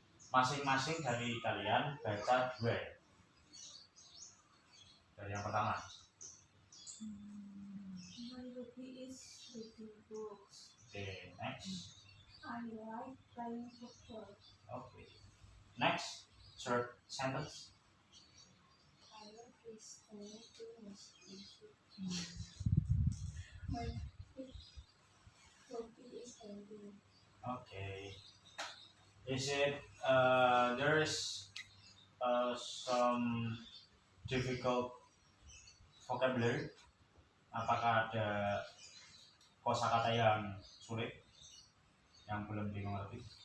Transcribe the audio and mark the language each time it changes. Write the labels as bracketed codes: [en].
[id] Masing-masing dari kalian baca 2. Dari yang pertama. [en] My hobby is reading books. Okay, next. I like playing football. Okay. Next, third sentence. I love listening to music. My hobby is reading. Okay. Is it there is some difficult vocabulary? [id] Apakah ada kosakata yang sulit yang belum dimengerti?